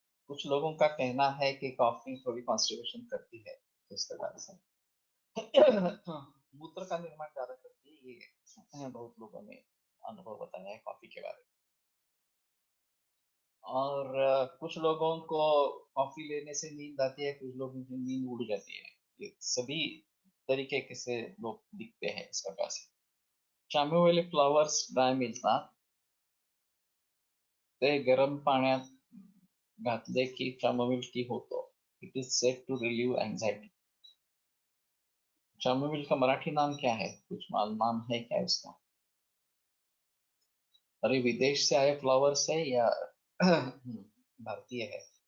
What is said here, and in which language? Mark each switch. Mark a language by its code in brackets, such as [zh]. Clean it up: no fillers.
[hi] कुछ लोगों का कहना है कि कॉफी थोड़ी कॉन्स्टिपेशन करती है इस प्रकार से मूत्र का निर्माण ज्यादा करती है, ये बहुत लोगों ने अनुभव बताया है कॉफी के बारे में। और कुछ लोगों को कॉफी लेने से नींद आती है, कुछ लोगों की नींद उड़ जाती है। ये सभी तरीके के से लोग दिखते हैं इस प्रकार से। [mr] चामेली फ्लावर्स ड्राय मिळतात, ते गरम पाण्यात घातले की चामोमिल टी होतो. [en] It is set to relieve anxiety. [hi] चामोमिल का मराठी नाम क्या है? कुछ नाम है क्या उसका? अरे विदेश से आए फ्लावर्स है या भारतीय है?